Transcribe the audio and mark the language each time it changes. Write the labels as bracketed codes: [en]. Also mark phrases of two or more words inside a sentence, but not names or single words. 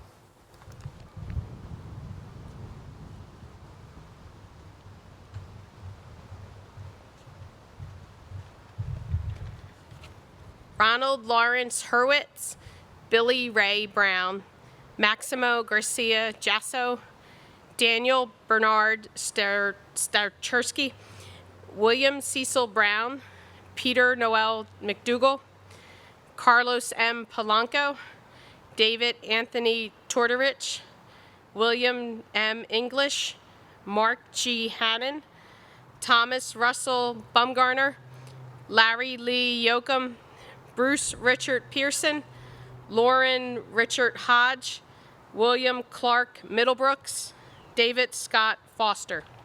[en] Ronald Lawrence Hurwitz, Billy Ray Brown, Maximo Garcia Jasso, Daniel Bernard Starchersky, William Cecil Brown, Peter Noel McDougall, Carlos M. Polanco, David Anthony Tortorich, William M. English, Mark G. Hannon, Thomas Russell Bumgarner, Larry Lee Yoakum, Bruce Richard Pearson, Lauren Richard Hodge, William Clark Middlebrooks, David Scott Foster.